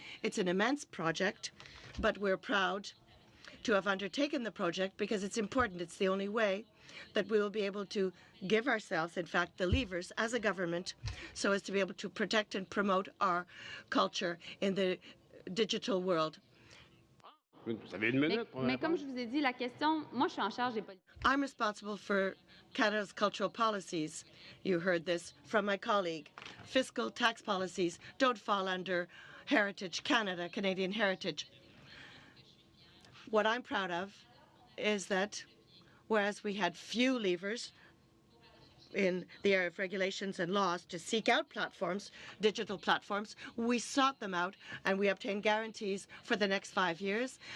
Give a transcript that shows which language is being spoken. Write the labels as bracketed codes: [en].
[en] It's an immense project, but we're proud to have undertaken the project because it's important. It's the only way that we will be able to give ourselves, in fact, the levers as a government, so as to be able to protect and promote our culture in the digital world. [fr] Mais comme je vous ai dit, la question, moi je suis en charge des politiques. [en] I'm responsible for Canada's cultural policies. You heard this from my colleague. Fiscal tax policies don't fall under Heritage Canada, Canadian Heritage. What I'm proud of is that whereas we had few levers in the area of regulations and laws to seek out platforms, digital platforms, we sought them out and we obtained guarantees for the next 5 years.